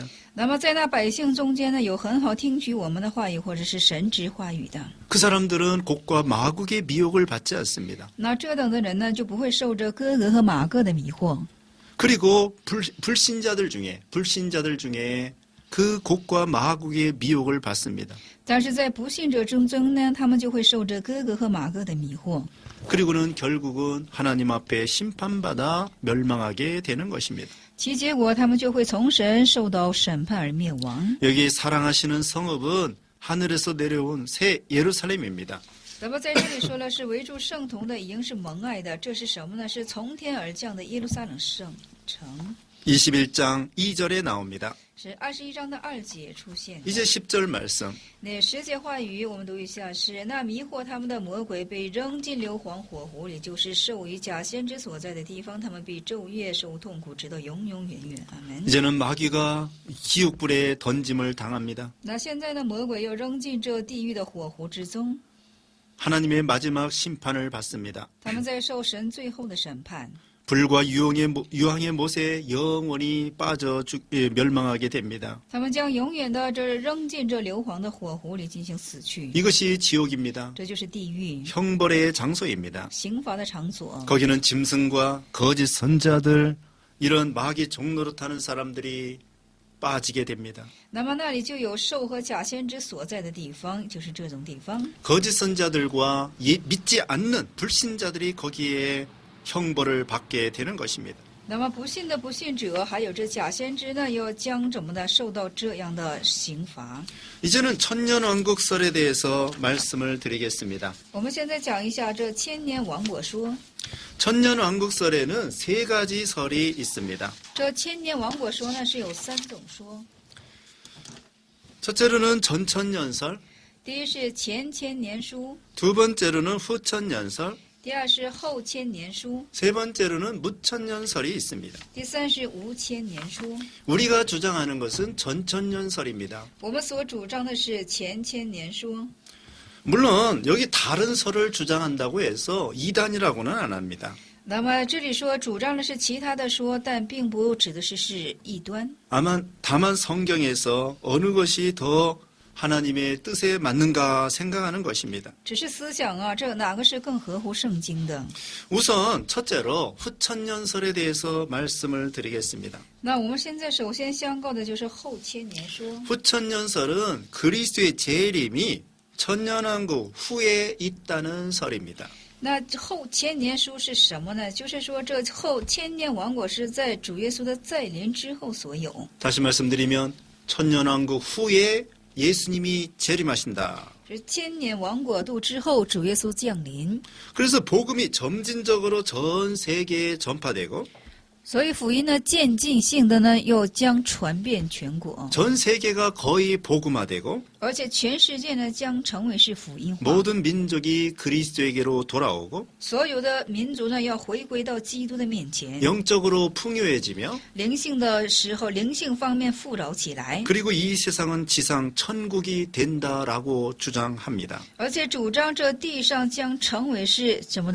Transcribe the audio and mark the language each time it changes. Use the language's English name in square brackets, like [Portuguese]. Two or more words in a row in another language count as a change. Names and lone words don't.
[Chinese] 那么在那百姓中间呢，有很好听取我们的话语，或者是神职话语的。 [Korean] 그 사람들은 곡과 마곡의 미혹을 받지 않습니다. [Chinese] 那这等的人呢，就不会受着哥哥和马各的迷惑。 [Korean] 그리고 불신자들 중에 그 곡과 마곡의 미혹을 받습니다. [Chinese] 但是在不信者之中呢，他们就会受这哥哥和马哥的迷惑， [Korean] 그리고는 결국은 하나님 앞에 심판받아 멸망하게 되는 것입니다. [Chinese] 其结果他们就会从神受到审判而灭亡。 [Korean] 여기 사랑하시는 성읍은 하늘에서 내려온 새 예루살렘입니다. [Chinese] 那么在这里说了，是围住圣童的，已经是蒙爱的，这是什么呢？是从天而降的耶路撒冷圣城。 [Korean] 21장 2절에 나옵니다. [Chinese] 是21章的2节出现的。 [Korean] 이제 10절 말씀. [Chinese] 那10节话语我们读一下，是那迷惑他们的魔鬼被扔进硫磺火湖里，就是受于假先知所在的地方，他们必昼夜受痛苦，直到永永远远。阿门。 [Korean] 이제는 마귀가 지옥불에 던짐을 당합니다. [Chinese] 那现在呢，魔鬼又扔进这地狱的火湖之中， [Korean] 하나님의 마지막 심판을 받습니다. [Chinese] 他们在受神最后的审判。 [Korean] 불과 유황의 못에 영원히 빠져 멸망하게 됩니다. [Chinese] 他们将永远的这扔进这硫磺的火湖里进行死去， [Korean] 이것이 지옥입니다. [Chinese] 这就是地狱， [Korean] 형벌의 장소입니다. [Chinese] 刑罚的场所。 [Korean] 거기는 짐승과 거짓 선자들, 이런 마귀 종노릇하는 사람들이 빠지게 됩니다. [Chinese] 那么那里就有兽和假先知所在的地方，就是这种地方。 [Korean] 거짓 선자들과 믿지 않는 불신자들이 거기에 형벌을 받게 되는 것입니다. [Chinese] 那么不信的不信者，还有这假先知呢，又将怎么的受到这样的刑罚？ [Korean] 이제는 천년왕국설에 대해서 말씀을 드리겠습니다. [Chinese] 我们现在讲一下这千年王国说。 [Korean] 천년왕국설에는 세 가지 설이 있습니다. [Chinese] 这千年王国说呢是有3种说， [Korean] 첫째로는 전천년설, [Chinese] 第一是前千年书， [Korean] 두 번째로는 후천년설, [Chinese] 第二是后千年书， [Korean] 세 번째로는 무천년설이 있습니다. [Chinese] 第三是无千年书。 [Korean] 우리가 주장하는 것은 전천년설입니다. [Chinese] 我们所主张的是前千年说。 [Korean] 물론 여기 다른 설을 주장한다고 해서 이단이라고는 안 합니다. [Chinese] 那么这里说主张的是其他的说，但并不指的是异端。 [Korean] 다만 성경에서 어느 것이 더 하나님의 뜻에 맞는가 생각하는 것입니다. [Chinese] 只是思想啊，这哪个是更合乎圣经的？ [Korean] 우선 첫째로 후천년설에 대해서 말씀을 드리겠습니다. [Chinese] 那我们现在首先相告的就是后千年说。 [Korean] 후천년설은 그리스도의 재림이 천년왕국 후에 있다는 설입니다. [Chinese] 那后千年书是什么呢？就是说这后千年王国是在主耶稣的再临之后所有。 [Korean] 다시 말씀드리면 천년왕국 후에 예수님이 재림하신다. [Chinese] 是千年王国度之后，主耶稣降临。 [Korean] 그래서 복음이 점진적으로 전 세계에 전파되고 [Chinese] 所以福音呢，渐进性的呢，又将传遍全国， [Korean] 전 세계가 거의 복음화되고 [Chinese] 而且全世界呢，将成为是福音化。 [Korean] 모든 민족이 그리스도에게로 돌아오고 [Chinese] 所有的民族呢，要回归到基督的面前。 [Korean] 영적으로 풍요해지며 [Chinese] 灵性的时候，灵性方面富饶起来， [Korean] 그리고 이 세상은 지상 천국이 된다라고 주장합니다. [Chinese] 而且主张这地上将成为是什么呢？